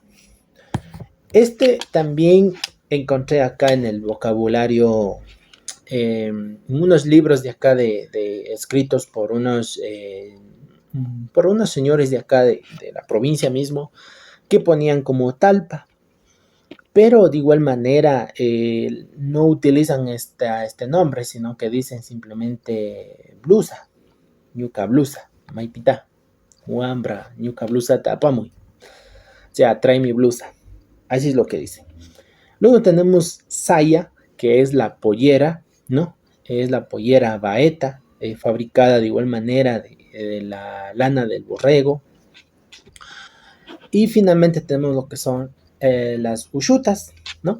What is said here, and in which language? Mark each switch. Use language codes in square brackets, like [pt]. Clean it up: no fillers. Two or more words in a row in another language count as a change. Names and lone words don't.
[es] Este también encontré acá en el vocabulario, en unos libros de acá escritos por unos señores de acá de la provincia mismo, que ponían como talpa. Pero de igual manera no utilizan este nombre, sino que dicen simplemente blusa, [qu] ñuca blusa, maipita, huambra, ñuca blusa tapamuy. [es] O sea, trae mi blusa. Así es lo que dicen. Luego tenemos saya, que es la pollera, ¿no? Es la pollera baeta, fabricada de igual manera de la lana del borrego. Y finalmente tenemos lo que son las ushutas, ¿no?